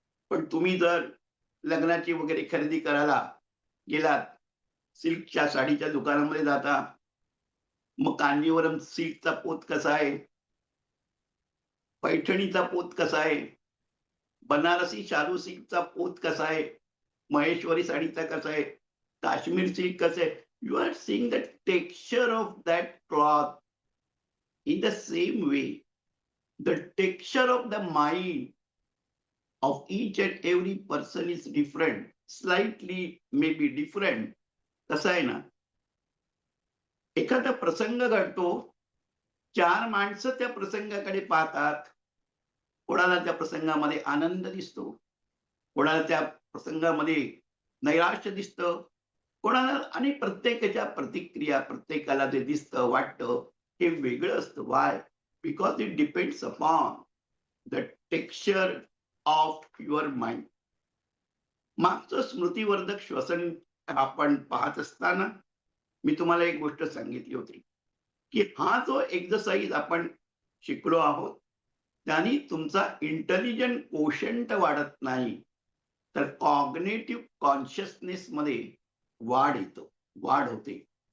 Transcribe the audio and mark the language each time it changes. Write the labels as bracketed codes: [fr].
[mr] पण तुम्ही जर लग्नाची वगैरे खरेदी करायला गेलात, सिल्कच्या साडीच्या दुकानामध्ये जाता, मग कांजीवरम सिल्कचा पोत कसा आहे? पैठणीचा पोत कसा आहे? बनारसी शालू सिल्कचा पोत कसा आहे? महेश्वरी साडीचा कसा आहे? काश्मीर सिल्क कसं आहे? [en] You are seeing the texture of that cloth in the same way. The texture of the mind of each and every person is different, slightly maybe different. [mr] कसं आहे ना, एखादा प्रसंग घडतो, चार माणसं त्या प्रसंगाकडे पाहतात. कोणाला त्या प्रसंगामध्ये आनंद दिसतो, कोणाला त्या प्रसंगामध्ये नैराश्य दिसतं, कोणाला आणि प्रत्येकाच्या प्रतिक्रिया, प्रत्येकाला जे दिसतं, वाटतं हे वेगळं असतं. [en] Why? Because it depends upon the texture of your mind. [mr] मागचं स्मृतिवर्धक श्वसन आपण पाहत असताना मी तुम्हाला एक गोष्ट सांगितली होती, की हा जो एक्सरसाइज आपण शिकलो आहोत, त्याने तुमचा इंटेलिजंट कोशंट वाढत नाही, तर कॉग्निटिव्ह कॉन्शियसनेस मध्ये वाढ होते.